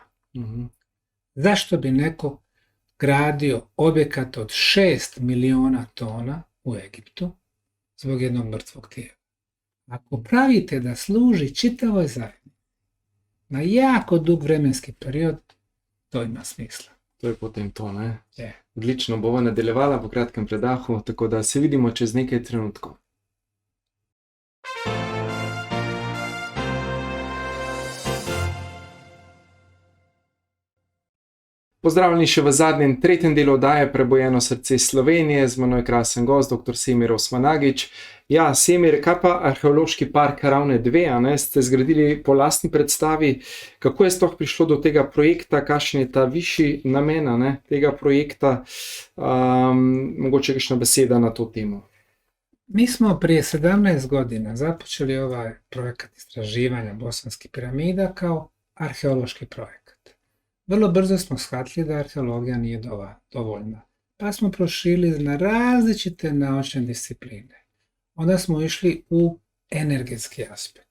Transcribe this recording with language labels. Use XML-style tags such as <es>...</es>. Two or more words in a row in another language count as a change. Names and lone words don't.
<bs>Zašto bi neko gradio objekat od 6 miliona tona u Egiptu zbog jednog mrtvog tijela? Ako pravite da služi čitavoj zajednici na jako dug vremenski period, to ima smisla.</bs> <sl>To je potem to, ne? Je. Odlično, bova nadaljevala po kratkem predahu, tako da se vidimo čez nekaj trenutkov. Pozdravljeni še v zadnjem, tretjem delu oddaje Prebojeno srce Slovenije, z menoj krasen gost, dr. Semir Osmanagić. Ja, Semir, kaj pa arheološki park Ravne 2, a ne, ste zgradili po lastni predstavi, kako je sploh prišlo do tega projekta, kakšen je ta višji namen, a ne, tega projekta, mogoče kakšna beseda na to temo.</sl> <bs>Mi smo prije 17 godina započeli ovaj projekat istraživanja bosanskih piramida kao arheološki projekat. Vrlo brzo smo shvatili da arheologija nije dovoljna, pa smo proširili na različite naučne discipline. Onda smo išli u energetski aspekt.</bs>